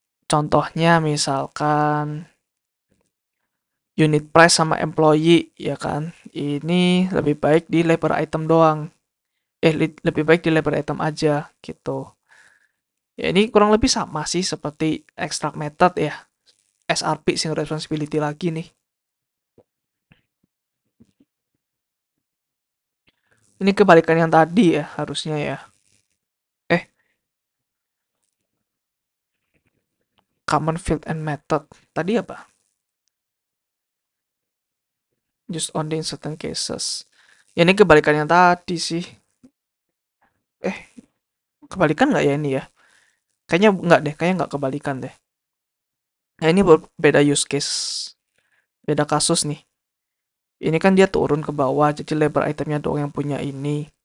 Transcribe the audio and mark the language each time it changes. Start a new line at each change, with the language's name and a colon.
Indonesian: Contohnya misalkan unit price sama employee ya kan. Ini lebih baik di labor item doang. Lebih baik di labor item aja gitu. Ya ini kurang lebih sama sih seperti extract method ya. SRP single responsibility lagi nih. Ini kebalikan yang tadi ya harusnya ya. Eh,
English: common field and method.
Indonesian: Tadi apa?
English: Just only in certain cases.
Indonesian: Ya ini kebalikan yang tadi sih. Eh, kebalikan nggak ya ini ya? Kayaknya nggak deh, kayaknya nggak kebalikan deh. Nah ini beda use case. Beda kasus nih. Ini kan dia turun ke bawah, jadi label itemnya doang yang punya ini.